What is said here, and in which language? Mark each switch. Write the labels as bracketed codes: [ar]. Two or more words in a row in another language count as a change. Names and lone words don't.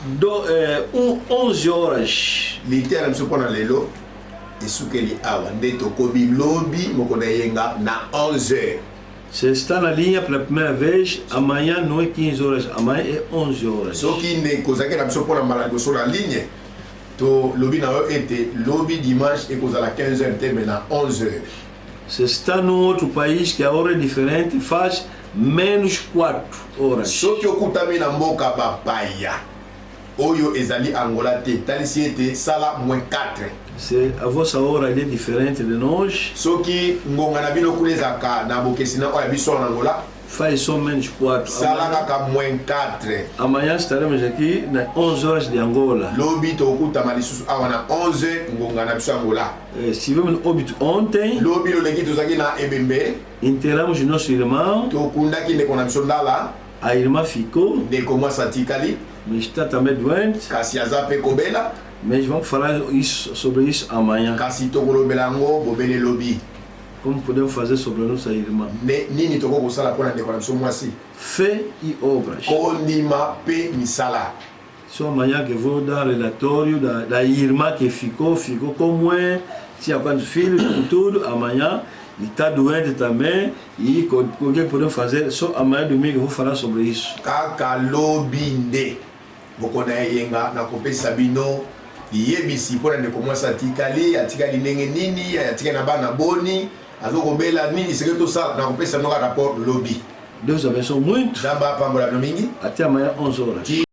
[pt] 11 horas. [ln] Litera biso mpona lelo esukeli awa nde tokobi lobi moko na yenga na 11h. [pt] Você está na linha pela primeira vez, amanhã não é 15 horas, amanhã é 11 horas. [ln] soki nde kozalaki na biso mpona mbala liboso na ligne to lobi na yo ete lobi dimanche ekozala 15h te me na 11h. [pt] Você está num outro país que a hora é diferente, faz menos 4 horas. [ln] soki okutami na mboka bapaya oyo ezali angola te talisi ete sala -4. [pt] A vossa hora é diferente de nós, [ln] soki ngonga na bino kuna ezalaka na bokesi na oyo ya biso na angola [pt] faz só menos 4. [ln] sala kaka -4. [pt] Amanhã estaremos aqui nas 11 horas de Angola. [ln] lobi tokutama lisusu awa na 11 ngonga na biso angola. [pt] Estivemos no óbito ontem, [ln] lobi loleki tozalaki na ebembe [pt] enterramos nosso irmão, [ln] tokundaki ndeko na biso ndala [pt] a irmã ficou, [ln] ndeko mwasi atikali [pt] mas está também doente, [ln] kasi aza mpe kobela [pt] mas vamos falar sobre isso amanhã. [ln] kasi tokolobela yango bobele lobi [pt] Como podemos fazer sobre a nossa irmã? [ln] nini tokoki kosala mpona ndeko na biso mwasi [pt] Fé e obras. [ln] kondima mpe misala. [pt] Só amanhã que vou dar relatório da irmã que ficou como é, tinha quantos filhos e tudo, amanhã, e está doente também, e o que podemos fazer, só amanhã domingo eu vou falar sobre isso. [ln] kaka lobi nde bokona yenga na kopesa bino yebisi mpona ndeko mwasi atikali ndenge nini atikali na bana boni azokobela nini seke tosala na kopesa bino ka rapport lobi. [pt] Deus abençoe muito. [ln] Nzambe apambola bino mingi. [pt] Até amanhã, 11 horas.